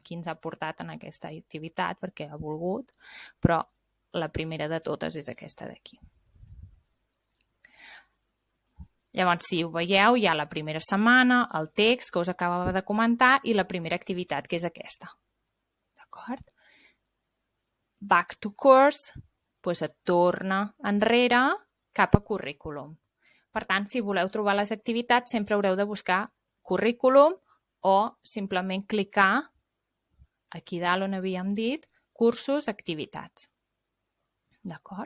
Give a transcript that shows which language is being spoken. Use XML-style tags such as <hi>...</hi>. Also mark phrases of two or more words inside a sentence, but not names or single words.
<ca>Aquí ens ha portat en aquesta activitat perquè ha volgut, però la primera de totes és aquesta d'aquí. Llavors, si ho veieu, hi ha la primera setmana, el text que us acabava de comentar i la primera activitat, que és aquesta. D'acord?</ca> <en>Back to course,</en> <ca>doncs et torna enrere cap a currículum. Per tant, si voleu trobar les activitats, sempre haureu de buscar currículum o simplement clicar aquí dalt on havíem dit cursos, activitats. D'acord?</ca>